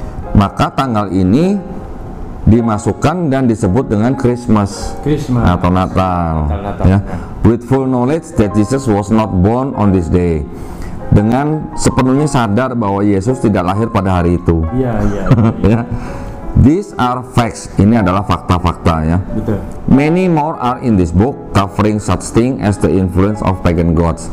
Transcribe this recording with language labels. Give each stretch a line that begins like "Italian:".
Indonesian: Maka tanggal ini dimasukkan dan disebut dengan Christmas. Atau Natal. Ya.
English: With full knowledge that Jesus was not born on this day.
Indonesian: Dengan sepenuhnya sadar bahwa Yesus tidak lahir pada hari itu. Ya.
English: These are facts.
Indonesian: Ini adalah fakta-fakta ya. Betul.
English: Many more are in this book covering such thing as the influence of pagan gods.